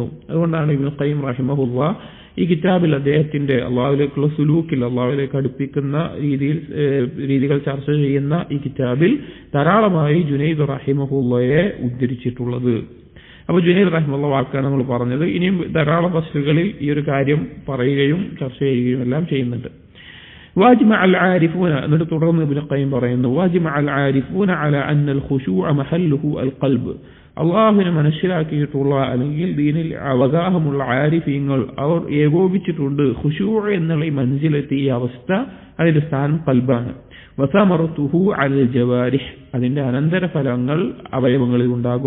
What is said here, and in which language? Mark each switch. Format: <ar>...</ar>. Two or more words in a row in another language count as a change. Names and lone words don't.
<ml>അതുകൊണ്ടാണ് ഇബ്നു ഖയ്യിം റഹിമഹുല്ലാഹ് ഈ കിതാബിൽ അദ്ദേഹത്തിന്റെ അള്ളാഹുവിലേക്കുള്ള സുലൂക്കിൽ, അള്ളാഹുവിലേക്ക് അടുപ്പിക്കുന്ന രീതികൾ ചർച്ച ചെയ്യുന്ന ഈ കിതാബിൽ ധാരാളമായി ജുനൈദ് റഹിമഹുല്ലാഹയെ ഉദ്ധരിച്ചിട്ടുള്ളത്. അപ്പോൾ ജുനൈദ് റഹിമഹുല്ലാഹ് വാക്കാണ് നമ്മൾ പറഞ്ഞത്. ഇനിയും ധാരാളം ഫസ്ലുകളിൽ ഈ ഒരു കാര്യം പറയുകയും ചർച്ച ചെയ്യുകയും എല്ലാം ചെയ്യുന്നുണ്ട്.</ml> <ar>واجمع العارفون</ar> <ml>എന്നിട്ട് തുടർന്ന് ഇബ്നു ഖയ്യിം പറയുന്നു,</ml> <ar>واجمع العارفون على أن الخشوع محله القلب.</ar> <ml>അള്ളാഹുവിനെ മനസ്സിലാക്കിയിട്ടുള്ള അല്ലെങ്കിൽ ദീനിൽ അവഗാഹമുള്ള ആരിഫീങ്ങൾ അവർ ഏകോപിച്ചിട്ടുണ്ട്, ഖുശൂ എന്നുള്ള ഈ മൻസിലെത്തി ഈ അവസ്ഥ, അതിന്റെ സ്ഥാനം ഖൽബാണ്.</ml> <ar>وثمرته على الجوارح,</ar> <ml>അതിന്റെ അനന്തരഫലങ്ങൾ അവയവങ്ങളിൽ ഉണ്ടാകും.</ml>